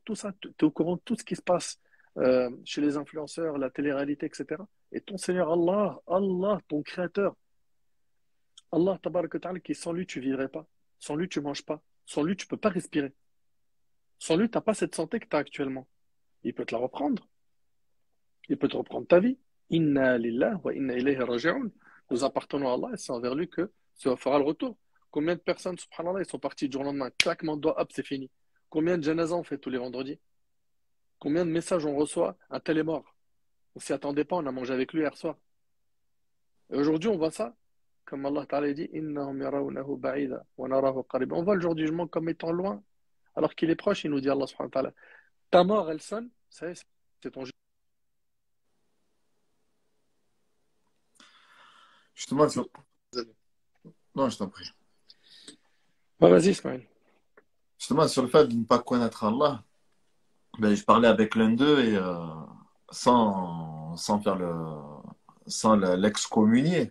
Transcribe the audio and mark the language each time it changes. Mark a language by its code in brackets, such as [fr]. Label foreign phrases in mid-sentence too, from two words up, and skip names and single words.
[fr] Tout ça, tu es au courant de tout ce qui se passe chez les influenceurs, la télé-réalité, etc. Et ton Seigneur Allah, Allah, ton Créateur, Allah, [ar] تبارك وتعالى, [fr] qui sans lui, tu vivrais pas. Sans lui, tu manges pas. Sans lui, tu peux pas respirer. Sans lui, tu n'as pas cette santé que tu as actuellement. Il peut te la reprendre. Il peut te reprendre ta vie. [ar] إنا لله وإنا إليه راجعون. [fr] Nous appartenons à Allah et c'est envers lui que ça fera le retour. Combien de personnes, subhanallah, ils sont partis du jour au lendemain, claquement de doigts, hop, c'est fini. Combien de janazas on fait tous les vendredis? Combien de messages on reçoit? Un tel est mort. On s'y attendait pas, on a mangé avec lui hier soir. Et aujourd'hui, on voit ça, comme Allah Ta'ala dit, [ar] إنهم يرونه بعيدا ونراه قريبا. [fr] On voit le jour du jugement comme étant loin, alors qu'il est proche, il nous dit Allah [ar] سبحانه وتعالى. [fr] Ta mort, elle sonne, ça y est, c'est ton Justement, non, je t'en prie. Ouais, vas-y, Ismaël. Justement, sur le fait de ne pas connaître Allah, ben, je parlais avec l'un d'eux et sans faire l'excommunier.